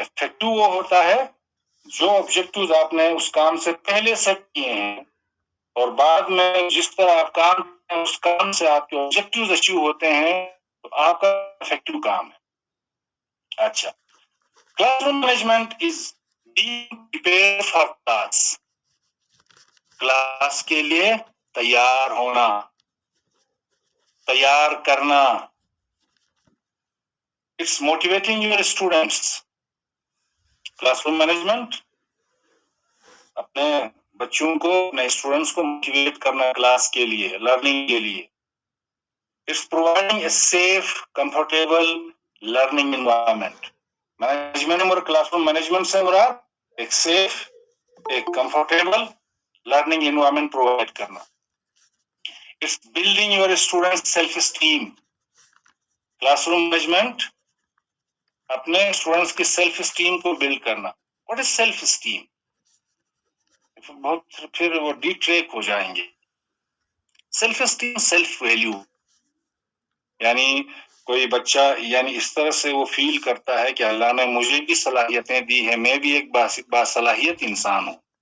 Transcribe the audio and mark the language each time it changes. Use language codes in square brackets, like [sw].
[ur] Effective وہ ہوتا ہے جو آبجیکٹیوز آپ نے اس کام سے پہلے سیٹ کیے ہیں اور بعد میں جس طرح آپ کام کریں اس کام سے آپ کے آبجیکٹیوز اچیو ہوتے ہیں تو آپ کا افیکٹو کام ہے. [en] اچھا، class room management is being prepared for class. [ur] Class کے لیے تیار ہونا، تیار کرنا. [en] It's motivating your students. [ur] Class room management اپنے بچوں کو، اپنے اسٹوڈنٹس کو موٹیویٹ کرنا کلاس کے لیے، لرننگ کے لیے. [en] It's providing a safe, comfortable learning environment. [ur] Management اور کلاس روم مینجمنٹ سے مراد ایک سیف، ایک کمفرٹیبل لرننگ انوائرمنٹ پرووائڈ کرنا. [en] It's building your students' self-esteem. [ur] Class room management اپنے اسٹوڈنٹس کی سیلف اسٹیم کو بلڈ کرنا. [en] What is self esteem? [ur] بہت پھر وہ ڈی ٹریک ہو جائیں گے. سیلف اسٹیم، سیلف ویلیو، یعنی کوئی بچہ یعنی اس طرح سے وہ فیل کرتا ہے کہ اللہ نے مجھے بھی صلاحیتیں دی ہیں، میں بھی ایک باصلاحیت انسان ہوں.